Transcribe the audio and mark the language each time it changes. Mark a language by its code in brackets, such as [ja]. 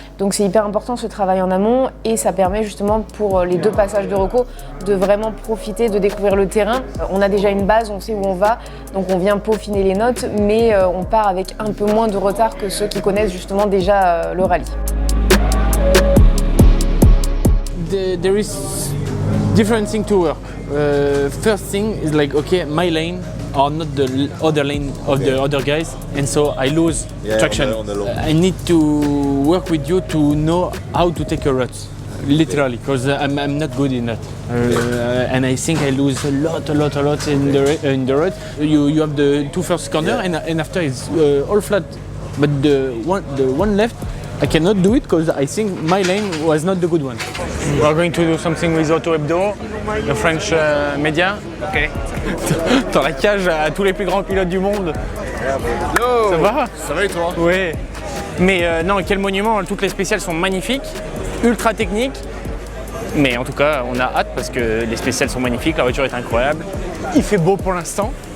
[fr] Donc c'est hyper important ce travail en amont et ça permet justement pour les 2 passages de reco de vraiment profiter, de découvrir le terrain. On a déjà une base, on sait où on va, donc on vient peaufiner les notes, mais on part avec un peu moins de retard que ceux qui connaissent justement déjà le rallye. [en] There is different thing to work. First thing is like, okay, my lane are not the other lane of the other guys, and so I lose traction. I need to work with you to know how to take a rut, literally, because I'm not good in that. And I think I lose a lot in the rut. You have the 2 first corner, and after it's all flat. But the one left, I cannot do it because I think my lane was not the good one. We are going to do something with Auto Hebdo, the French media. Okay. [fr] Dans la cage à tous les plus grands pilotes du monde. Yo, Ça va? Ça va et toi? Oui. Mais non, quel monument, toutes les spéciales sont magnifiques, ultra techniques. Mais en tout cas, on a hâte parce que les spéciales sont magnifiques, la voiture est incroyable. Il fait beau pour l'instant.